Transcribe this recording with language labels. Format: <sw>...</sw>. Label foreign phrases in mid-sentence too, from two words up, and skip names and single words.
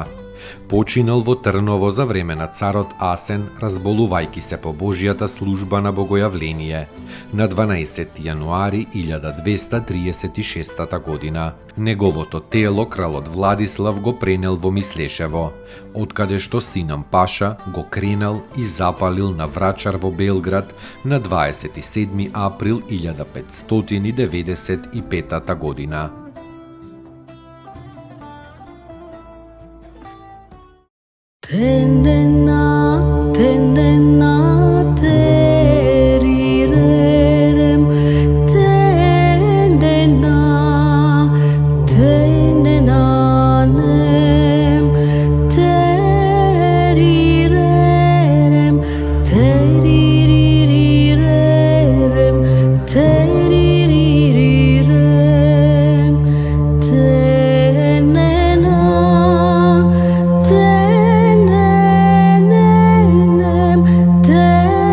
<mk>Починал во Трново за време на царот Асен, разболувајќи се по Божјата служба на богојавление, на 12 јануари 1236 година. Неговото тело кралот Владислав го пренел во Мислешево, откаде што синам Паша го кренал и запалил на Врачар во Белград на 27 април 1595 година. Tenena, tenena, terirerem, tenena, tenenanem, terirerem, teririrerem, teririrerem, tenena, tenena.</mk>